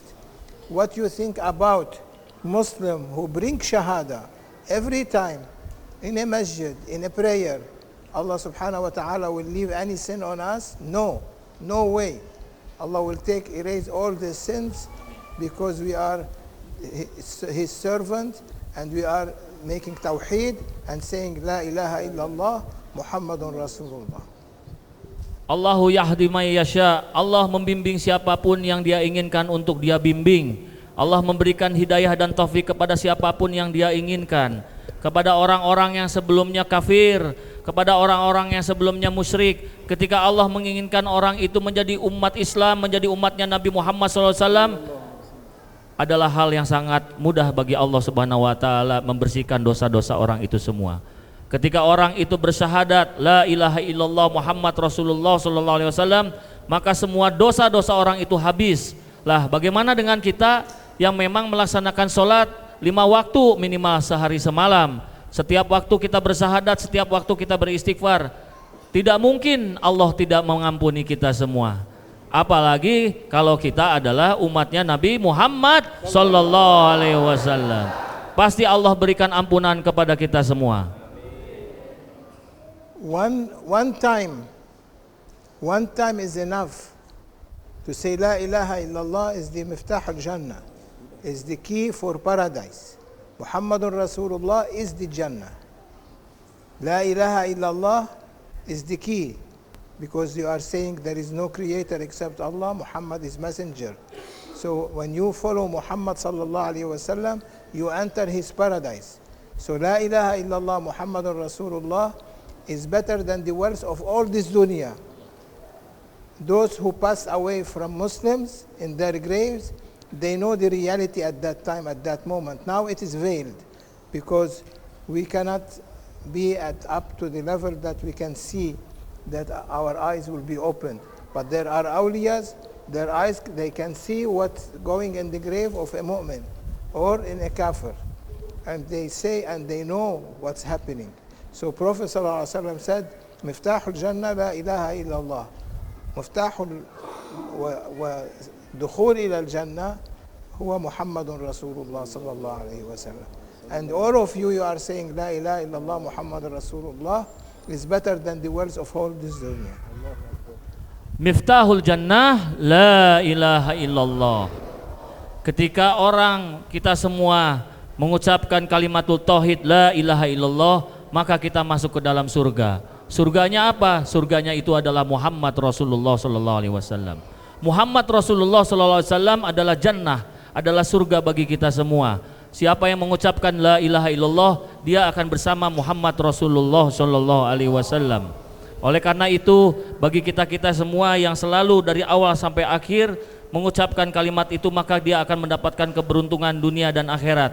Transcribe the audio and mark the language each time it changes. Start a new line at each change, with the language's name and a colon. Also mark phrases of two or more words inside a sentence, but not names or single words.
English: What you think about Muslim who bring Shahada every time in a masjid, in a prayer,
Arabic: الله سبحانه وتعالى
English: will leave any sin on us? No, no way. Allah will erase all the sins because we are His servant and we are making tawheed and saying
Arabic: لا إله إلا الله محمد رسول الله. الله يهدي من يشاء.
Indonesian: Allah membimbing siapapun yang Dia inginkan untuk Dia bimbing. Allah memberikan hidayah dan taufik kepada siapapun yang Dia inginkan. Kepada orang-orang yang sebelumnya kafir, kepada orang-orang yang sebelumnya musyrik. Ketika Allah menginginkan orang itu menjadi umat Islam, menjadi umatnya Nabi Muhammad SAW, adalah hal yang sangat mudah bagi
Arabic: الله سبحانه وتعالى
Indonesian: membersihkan dosa-dosa orang itu semua. Ketika orang itu bersyahadat
Arabic: لا إله إلا الله محمد رسول الله صلى الله عليه وسلم,
Indonesian: maka semua dosa-dosa orang itu habis. Lah, bagaimana dengan kita yang memang melaksanakan sholat 5 waktu minimal sehari semalam? Setiap waktu kita bersyahadat, setiap waktu kita beristighfar. Tidak mungkin Allah tidak mengampuni kita semua. Apalagi kalau kita adalah umatnya Nabi Muhammad
Arabic: صلى الله عليه وسلم.
Indonesian: Pasti Allah berikan ampunan kepada kita semua.
English: One time is enough to say
Arabic: لا إله إلا الله
English: is the
Arabic: مفتاح الجنة,
English: is the key for paradise.
Arabic: محمد رسول الله
English: is the Jannah.
Arabic: لا إله إلا الله
English: is the key because you are saying there is no creator except Allah, Muhammad is messenger. So when you follow Muhammad
Arabic: صلى الله عليه وسلم,
English: you enter his paradise. So
Arabic: لا إله إلا الله محمد رسول الله
English: is better than the wealth of all this dunya. Those who pass away from Muslims in their graves, they know the reality at that time, at that moment. Now it is veiled because we cannot be up to the level that we can see that our eyes will be opened. But there are awliyas, their eyes, they can see what's going in the grave of a mu'min or in a kafir. And they say and they know what's happening. So Prophet ﷺ said,
Arabic: مفتاح الجنة لا إله إلا الله. مفتاح والدخول إلى الجنة هو محمد رسول الله صلى الله عليه وسلم.
English: And all of you are saying
Arabic: لا إله إلا الله محمد رسول الله
English: is better than the words of all this dunya.
Arabic: مفتاح الجنة لا إله إلا الله.
Indonesian: Ketika orang kita semua mengucapkan kalimatul tauhid
Arabic: لا إله إلا الله,
Indonesian: maka kita masuk ke dalam surga. Surganya apa? Surganya itu adalah
Arabic: محمد رسول الله صلى الله عليه وسلم. محمد رسول الله صلى الله عليه وسلم
Indonesian: adalah jannah, adalah surga bagi kita semua. Siapa yang mengucapkan
Arabic: لا إله إلا الله,
Indonesian: dia akan bersama
Arabic: محمد رسول الله صلى الله عليه وسلم.
Indonesian: Oleh karena itu, bagi kita-kita semua yang selalu dari awal sampai akhir mengucapkan kalimat itu, maka dia akan mendapatkan keberuntungan dunia dan akhirat.